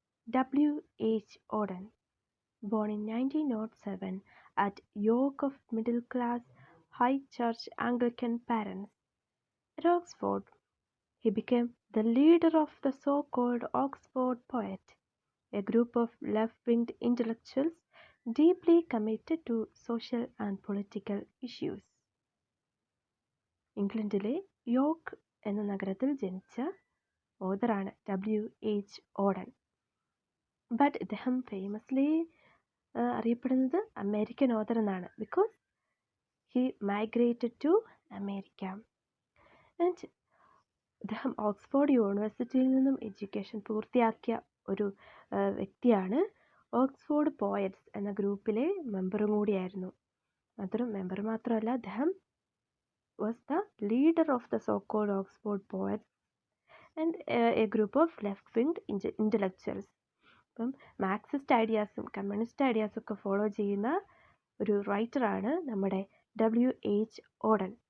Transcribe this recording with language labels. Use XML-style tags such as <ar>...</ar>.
<en>W.H. Auden, born in 1907 at York of middle-class High Church Anglican parents at Oxford, he became the leader of the so-called Oxford Poet, a group of left-winged intellectuals deeply committed to social and political issues.</en> <ml>ഇംഗ്ലണ്ടിലെ York എന്ന നഗരത്തിൽ ജനിച്ച ഓതറാണ് W.H. Odean. But ഇദ്ദേഹം famously അറിയപ്പെടുന്നത് American author എന്നാണ്,</ml> <en>Because he migrated to America.</en> <ml>And ഇദ്ദേഹം Oxford യൂണിവേഴ്സിറ്റിയിൽ നിന്നും എഡ്യൂക്കേഷൻ പൂർത്തിയാക്കിയ ഒരു വ്യക്തിയാണ്. ഓക്സ്ഫോർഡ് പോയറ്റ്സ് എന്ന ഗ്രൂപ്പിലെ മെമ്പറും കൂടിയായിരുന്നു. മെമ്പർ മാത്രമല്ല, അദ്ദേഹം</ml> <en>was the leader of the so-called Oxford poets and a group of left-winged intellectuals.</en> <ml>അപ്പം മാർക്സിസ്റ്റ് ഐഡിയാസും കമ്മ്യൂണിസ്റ്റ് ഐഡിയാസും ഒക്കെ ഫോളോ ചെയ്യുന്ന ഒരു റൈറ്ററാണ് നമ്മുടെ W.H. ഓഡൻ.</ml>